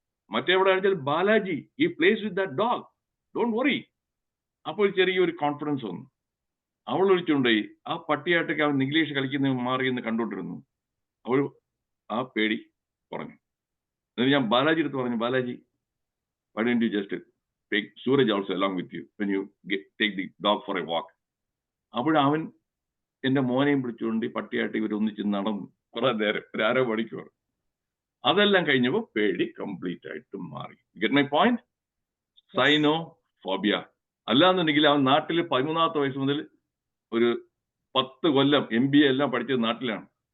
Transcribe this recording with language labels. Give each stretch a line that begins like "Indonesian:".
Malayalam: മറ്റെവിടെ ആണെച്ചാൽ
English: Balaji, he plays with that dog, don't worry.
Malayalam: അപ്പോൾ ചെറിയൊരു confidence വന്നു. അവൾ വിളിച്ചുകൊണ്ടായി ആ പട്ടിയായിട്ടൊക്കെ അവൻ നിഖിലേഷ് കളിക്കുന്ന മാറിയെന്ന് കണ്ടോണ്ടിരുന്നു. അവൾ ആ പേടി കുറഞ്ഞു. എന്നിട്ട് ഞാൻ ബാലാജി അടുത്ത് പറഞ്ഞു,
English: Balaji, why don't you just take Suraj also along with you when you take the dog for a walk.
Malayalam: അപ്പോൾ അവൻ എന്റെ മോനെയും പിടിച്ചുകൊണ്ട് പട്ടിയായിട്ട് ഇവരൊന്നിച്ച് നടന്നു കുറെ നേരം, ഒരു 1/2 മണിക്കൂർ. അതെല്ലാം കഴിഞ്ഞപ്പോൾ പേടി കംപ്ലീറ്റ് ആയിട്ട് മാറി.
English: Get my point?
Malayalam: സൈനോഫോബിയ. അല്ലാന്നുണ്ടെങ്കിൽ അവൻ നാട്ടിൽ 13ാമത്തെ വയസ്സ് മുതൽ ഒരു 10 കൊല്ലം MBA എല്ലാം പഠിച്ചത് നാട്ടിലാണ്.